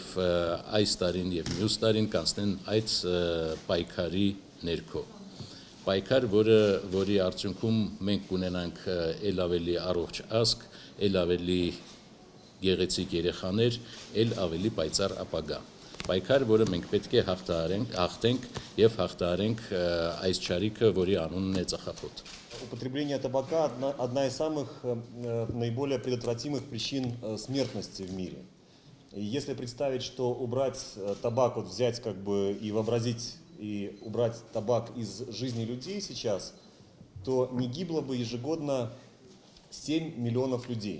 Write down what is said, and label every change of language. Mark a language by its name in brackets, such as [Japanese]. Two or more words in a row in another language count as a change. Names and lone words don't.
[Armenian] այս տարին եւ մյուս տարին կանցնեն այդ պայքարի ներքո պայքար, որի արդյունքում մենք կունենանք ել ավելի առողջ ազգ, ել ավելի գեղեցիկ երեխաներ, ել ավելի պայծառ ապագա պայքար, որը մենք պետք է հաղթենք եւ հաղթահարենք այս չարիքը, որի անունն է ծխախոտ։ [Russian] Употребление табака – одна из самых наиболее предотвратимых причин смертности в мире. И если представить, что убрать табак, вот взять как бы и вообразить, и убрать табак из жизни людей сейчас, то не гибло бы ежегодно 7 миллионов людей.